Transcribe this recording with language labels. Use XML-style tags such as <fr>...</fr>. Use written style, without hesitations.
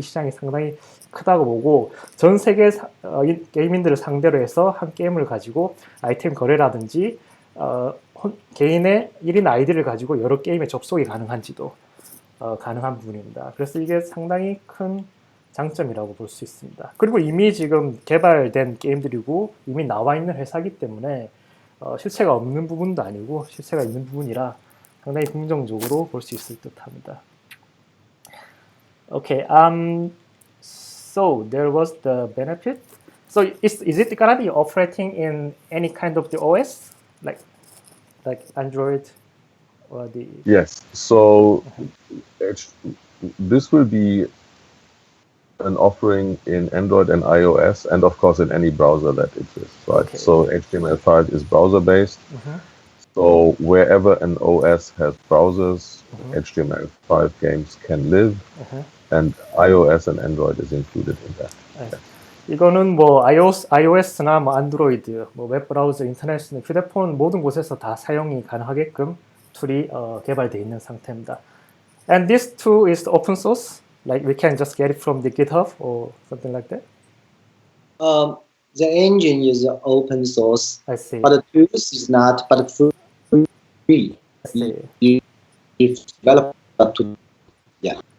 <ko>이 시장이 상당히 크다고 보고 전 세계 게이민들을 상대로 해서 한 게임을 가지고 아이템 거래라든지 개인의 1인 아이디를 가지고 여러 게임에 접속이 가능한지도 가능한 부분입니다. 그래서 이게 상당히 큰 장점이라고 볼 수 있습니다. 그리고 이미 지금 개발된 게임들이고 이미 나와 있는 회사이기 때문에 실체가 없는 부분도 아니고 실체가 있는 부분이라 상당히 긍정적으로 볼 수 있을 듯합니다.</ko> <en>Okay, so there was the benefit. So is it gonna be operating in any kind of the OS, like Android or the? Yes. So this will be an offering in Android and iOS, and of course in any browser that exists, right? Okay. So HTML5 is browser-based. So wherever an OS has browsers, HTML5 games can live, and iOS and Android is included in that.</en> <ko>네. 이거는 뭐 iOS나 뭐 안드로이드, 뭐 웹브라우저, 인터넷, 휴대폰 모든 곳에서 다 사용이 가능하게끔 툴이 개발되어 있는 상태입니다.</ko> <en>And this tool is open source, like we can just get it from the GitHub or something like that. The engine is open source, I see. but the tools is not, but free. I see. You develop to, yeah.</en>